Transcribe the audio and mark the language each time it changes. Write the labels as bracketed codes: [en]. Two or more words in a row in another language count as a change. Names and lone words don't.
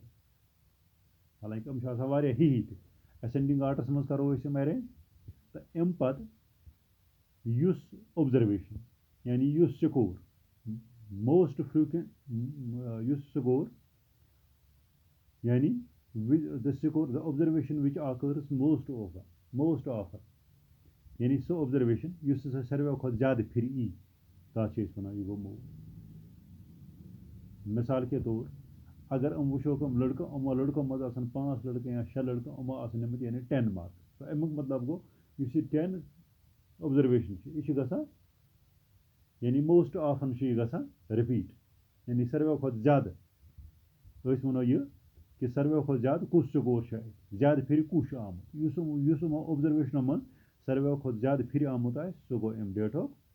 [ks] حالانکہِ یِم چھِ آسان واریاہ ہِہی تہِ [en] ascending orders [ks] منٛز کَرو أسۍ یِم اَرینٛج تہٕ اَمہِ پَتہٕ یُس اوٚبزرویشن یعنی یُس سکور [en] most frequent [ks] یُس سکور یعنی [en] the score the observation which occurs most often [ks] یعنی سۄ اوٚبزرویشن یُس ہسا ساروِیو کھۄتہٕ زیادٕ پھِرِ یی تَتھ چھِ أسۍ وَنان یہِ گوٚو موڈ. [ur] مِثال کے طور [ks] اگر یِم وٕچھوکھ یِم لٔڑکہٕ یِمو لٔڑکو منٛز آسان 5 لٔڑکہٕ یا 6 لٔڑکہٕ یِمو آسان نِمٕتۍ یعنی 10 مارکٕس تہٕ اَمیُک مطلب گوٚو یُس یہِ 10 اوٚبزرویشن چھِ یہِ چھِ گژھان یعنی [en] most often [ks] چھِ یہِ گژھان رِپیٖٹ یعنی ساروِیو کھۄتہٕ زیادٕ أسۍ وَنو یہِ کہِ ساروِیو کھۄتہٕ زیادٕ کُس سکور چھُ اَسہِ زیادٕ پھِرِ کُس چھُ آمُت یُس یِمو اوٚبزرویشنو منٛز ساروِیو کھۄتہٕ زیادٕ پھِرِ آمُت آسہِ سُہ گوٚو اَمہِ ڈیٹُک